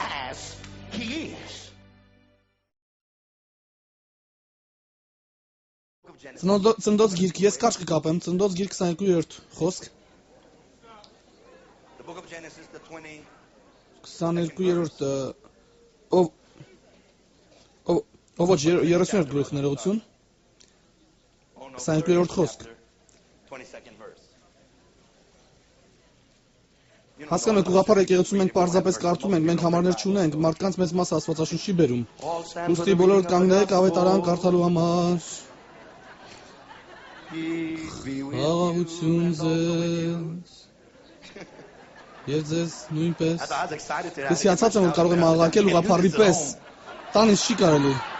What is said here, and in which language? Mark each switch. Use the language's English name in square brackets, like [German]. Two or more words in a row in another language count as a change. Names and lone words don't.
[English] as he is. [Armenian] Ծննդոց գիրք, ես կարճ կկապեմ, ծննդոց գիրք 22-րդ խոսք, [English] The book of Genesis, the [Armenian] 22-րդ, ով ոչ 30-րդ գլուխ ներողություն, 22-րդ խոսք, [English] 22nd verse. [Armenian] հասկանում եք ուղղափառ եկեղեցում մենք պարզապես կարդում ենք, մենք համարներ չունենք, մարդկանց մեծ մասը Աստվածաշունչի բերում, ուստի բոլորդ կանգնեք ավետարան կարդալու համար, խաղաղություն ձեզ, և ձեզ նույնպես, ես հիացած եմ, որ կարող եմ աղաղակել ուղղափառի պես, տան ինձ չի կարելի,